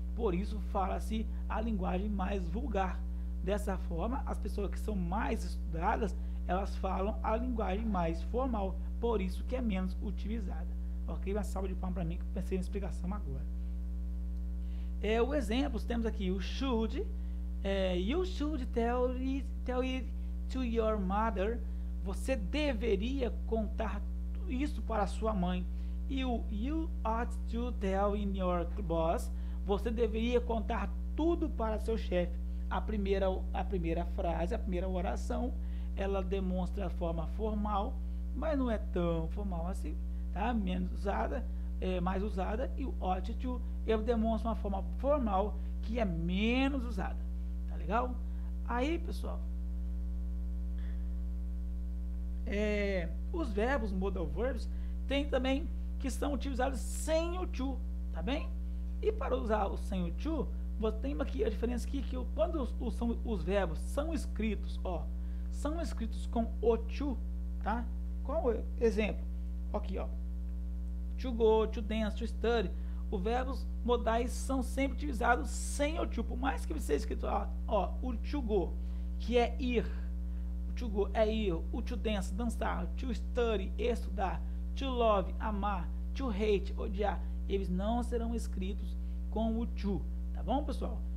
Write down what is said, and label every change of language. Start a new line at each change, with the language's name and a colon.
Portuguese: Por isso fala-se a linguagem mais vulgar. Dessa forma, as pessoas que são mais estudadas, elas falam a linguagem mais formal. Por isso que é menos utilizada. Ok? Uma salva de palmas para mim, que eu pensei na explicação agora. O exemplo, temos aqui o should.
English: You should tell it to your mother.
Portuguese: Você deveria contar isso para sua mãe.
English: E o you ought to tell in your boss.
Portuguese: Você deveria contar tudo para seu chefe. A primeira frase, a primeira oração, ela demonstra a forma formal, mas não é tão formal assim, tá? Menos usada, mais usada. E o ought to, ele demonstra uma forma formal que é menos usada, tá legal? Aí, pessoal, os verbos modal verbs tem também que são utilizados sem o to, tá bem? E para usar o sem o to, você tem aqui a diferença aqui, que quando os verbos são escritos, são escritos com o to, tá? Qual o exemplo? Aqui, to go, to dance, to study. Os verbos modais são sempre utilizados sem o to, por mais que seja escrito, o to go, que é ir, o to go é ir, o to dance, dançar, to study, estudar, to love, amar, to hate, odiar, eles não serão escritos com o to, tá bom, pessoal?